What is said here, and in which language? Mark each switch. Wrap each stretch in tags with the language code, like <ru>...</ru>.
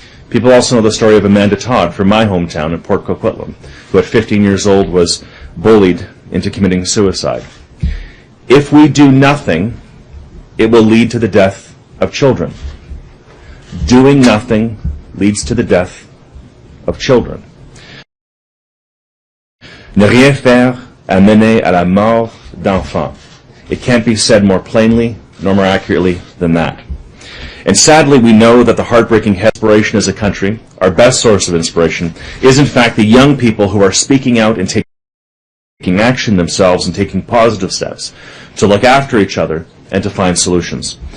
<en>People also know the story of Amanda Todd from my hometown in Port Coquitlam, who at 15 years old was bullied into committing suicide. If we do nothing, it will lead to the death of children. Doing nothing leads to the death of children.</en> <fr>Ne rien faire a mener à la mort d'enfants.</fr> <en>It can't be said more plainly nor more accurately than that. And sadly, we know that the heartbreaking inspiration as a country, our best source of inspiration, is in fact the young people who are speaking out and taking action themselves and taking positive steps to look after each other and to find solutions.</en>